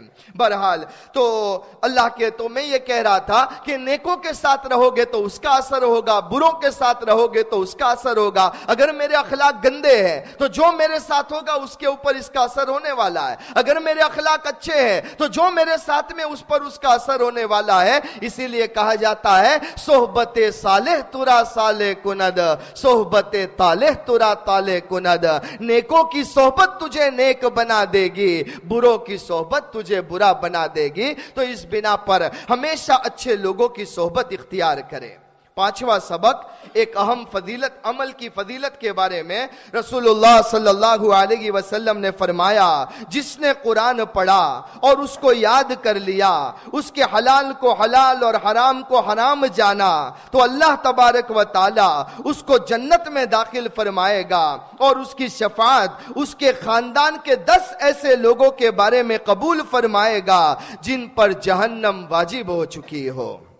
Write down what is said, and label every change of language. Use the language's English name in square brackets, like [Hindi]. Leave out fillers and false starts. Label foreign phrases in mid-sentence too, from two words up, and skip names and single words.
[Urdu] بہرحال تو اللہ کے تو میں یہ کہہ رہا تھا کہ نیکوں کے ساتھ رہو گے تو اس کا اثر ہوگا، بروں کے ساتھ رہو گے تو اس کا اثر ہوگا۔ اگر میرے اخلاق گندے ہیں تو جو میرے ساتھ ہوگا اس کے اوپر اس کا اثر ہونے والا ہے، اگر میرے اخلاق اچھے ہیں تو جو میرے ساتھ میں اس پر اس کا اثر ہونے والا ہے۔ اسی لیے کہا جاتا ہے [Persian] صحبت صالح ترا صالح کند، صحبت طالح ترا طالح کند، [Urdu] نیکوں کی صحبت تجھے نیک بنا دے گی، بروں کی صحبت تجھے برا بنا دے گی، تو اس بنا پر ہمیشہ اچھے لوگوں کی صحبت اختیار کرے۔ پانچواں سبق ایک اہم فضیلت، عمل کی فضیلت کے بارے میں رسول اللہ صلی اللہ علیہ وسلم نے فرمایا جس نے قرآن پڑھا اور اس کو یاد کر لیا، اس کے حلال کو حلال اور حرام کو حرام جانا، تو اللہ تبارک و تعالی اس کو جنت میں داخل فرمائے گا، اور اس کی شفاعت اس کے خاندان کے 10 ایسے لوگوں کے بارے میں قبول فرمائے گا جن پر جہنم واجب ہو چکی ہو۔